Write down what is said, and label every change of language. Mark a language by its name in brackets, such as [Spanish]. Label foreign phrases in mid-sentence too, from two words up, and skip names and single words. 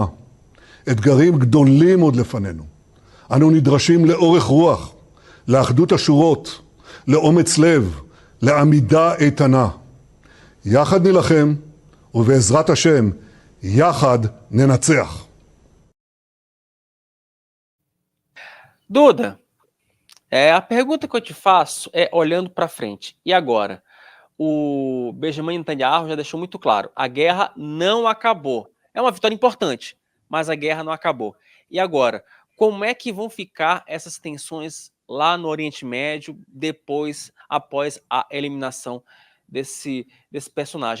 [Hebrew] אתגרים גדולים עוד לפנינו. אנו נדרשים לאורך רוח, לאחדות השורות, לאומץ לב, לעמידה איתנה. יחד נלחם, ובעזרת השם, יחד ננצח. [Portuguese] Duda, A pergunta que eu te faço é olhando para frente. E agora? O Benjamin Netanyahu já deixou muito claro: a guerra não acabou. É uma vitória importante, mas a guerra não acabou. E agora? Como é que vão ficar essas tensões lá no Oriente Médio após a eliminação desse personagem?